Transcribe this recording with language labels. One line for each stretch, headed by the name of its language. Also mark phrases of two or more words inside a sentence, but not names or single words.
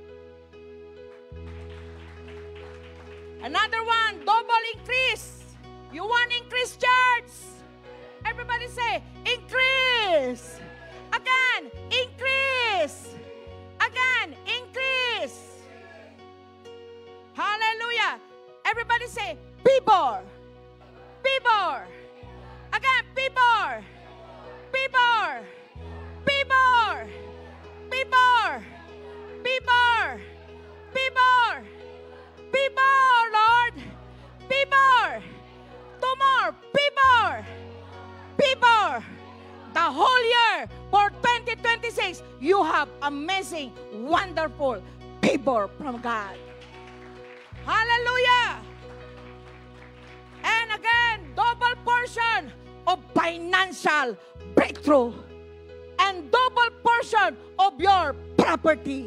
English: Another one, double increase. You want increase, church? Everybody say, increase. Again, increase. Again, increase. Hallelujah. Everybody say, Pibor. Pibor. Again, Pibor. Pibor. Pibor. Pibor. Pibor. Pibor. Pibor, Lord. Pibor. Two more. Pibor. Pibor. The whole year for 2026, you have amazing, wonderful pibor from God. Hallelujah. And again, double portion of financial breakthrough and double portion of your property.